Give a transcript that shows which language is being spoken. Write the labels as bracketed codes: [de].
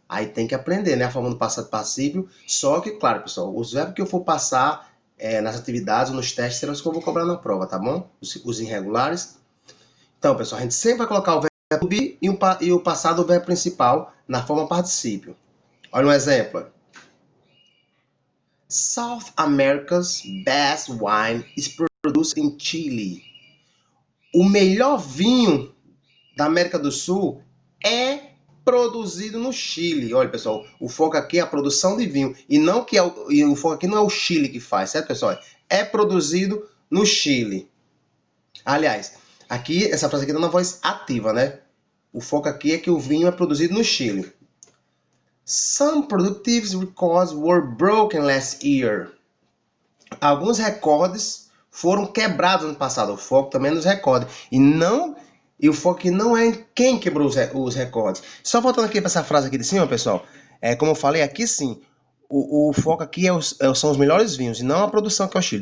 [pt] Aí tem que aprender, né? A forma do passado particípio. Só que, claro, pessoal, os verbos que eu for passar nas atividades ou nos testes serão os que eu vou cobrar na prova, tá bom? Os irregulares. Então, pessoal, a gente sempre vai colocar o verbo to be e o passado, o verbo principal, na forma particípio. Olha um exemplo. [en] South America's best wine is produced in Chile. [pt] O melhor vinho da América do Sul é produzido no Chile. Olha, pessoal, o foco aqui é a produção de vinho e não que o foco aqui não é o Chile que faz, certo, pessoal? É produzido no Chile. Aliás, aqui essa frase aqui está na voz ativa, né? O foco aqui é que o vinho é produzido no Chile. [en] Some productive records were broken last year. [pt] Alguns recordes foram quebrados no passado. O foco também é nos recordes. E o foco aqui não é em quem quebrou os recordes. Só voltando aqui para essa frase aqui de cima, pessoal. Como eu falei, aqui sim. O foco aqui são os melhores vinhos e não a produção que é o Chile.